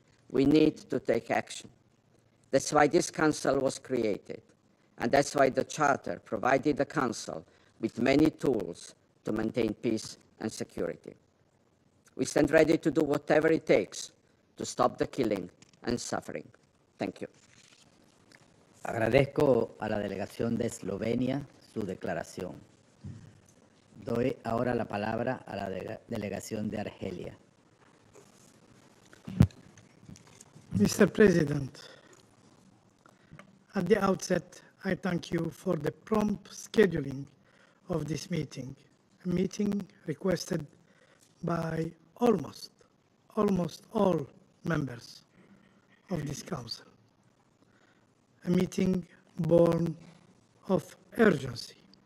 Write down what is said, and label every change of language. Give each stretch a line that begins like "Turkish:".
English: We need to take action. That's why this Council was created, and that's why the Charter provided the Council with many tools to maintain peace and security. We stand ready to do whatever it takes to stop the killing and suffering. Thank you.
Spanish: Agradezco a la delegación de Eslovenia su declaración. Doy ahora la palabra a la delegación de Argelia.
English: Mr. President, at the outset, I thank you for the prompt scheduling of this meeting, a meeting requested by almost all members of this Council, a meeting born of urgency.